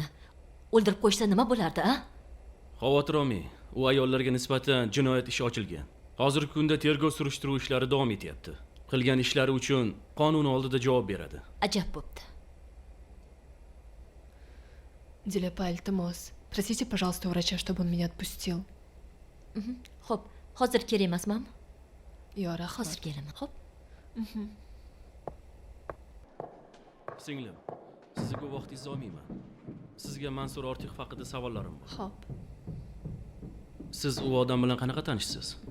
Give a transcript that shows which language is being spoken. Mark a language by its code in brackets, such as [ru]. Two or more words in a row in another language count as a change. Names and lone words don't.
[uz] O'ldirib qo'ysa nima bo'lardi, a? Xavotir olmang. U ayollarga nisbatan jinoyat ishi ochilgan. Hozirgi kunda tergov surishtiruv ishlari davom etyapti. Qilgan ishlari uchun qonun oldida javob beradi. Ajab bo'pti. Dilapa, iltimos. [ru] Простите, пожалуйста, врача, чтобы он меня отпустил. [uz] Xo'p, hozir kerak emasmanmi? Yo'q, rahmat. Hozir kelaman, xo'p? Singlim, sizga ko'p vaqtingizni olmayman. Sizga Mansur Ortiqov haqida savollarim bor. Xo'p. Siz u odam bilan qanaqa tanishsiz?